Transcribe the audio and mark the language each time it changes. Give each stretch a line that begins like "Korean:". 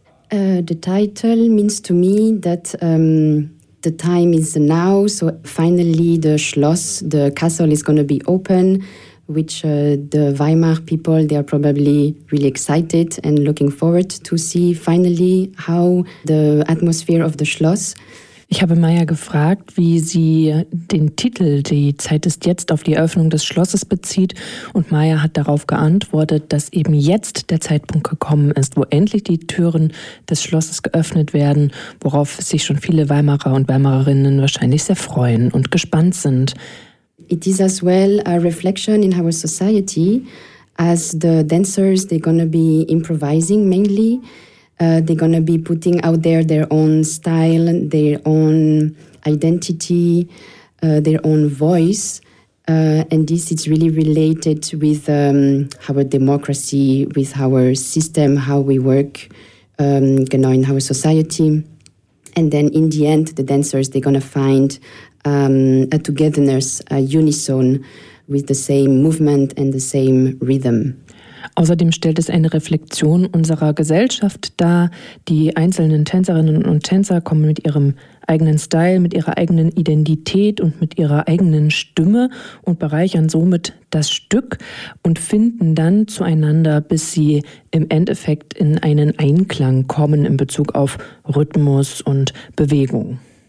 English: The title means to me that the time is now, so finally the Schloss, the castle is going to be open, which the Weimar people, they are probably really excited and looking forward to see finally how the atmosphere of the Schloss.
German: Ich habe Maya gefragt, wie sie den Titel »Die Zeit ist jetzt« auf die Eröffnung des Schlosses bezieht. Und Maya hat darauf geantwortet, dass eben jetzt der Zeitpunkt gekommen ist, wo endlich die Türen des Schlosses geöffnet werden, worauf sich schon viele Weimarer und Weimarerinnen wahrscheinlich sehr freuen und gespannt sind.
English: It is as well a reflection in our society, as the dancers, they're gonna be improvising mainly. They're gonna be putting out there their own style, their own identity, their own voice. And this is really related with our democracy, with our system, how we work, in our society. And then in the end, the dancers, they're gonna find a togetherness, a unison with the same movement and the same rhythm.
German: Außerdem stellt es eine Reflexion unserer Gesellschaft dar. Die einzelnen Tänzerinnen und Tänzer kommen mit ihrem eigenen Style, mit ihrer eigenen Identität und mit ihrer eigenen Stimme und bereichern somit das Stück und finden dann zueinander, bis sie im Endeffekt in einen Einklang kommen in Bezug auf Rhythmus und Bewegung.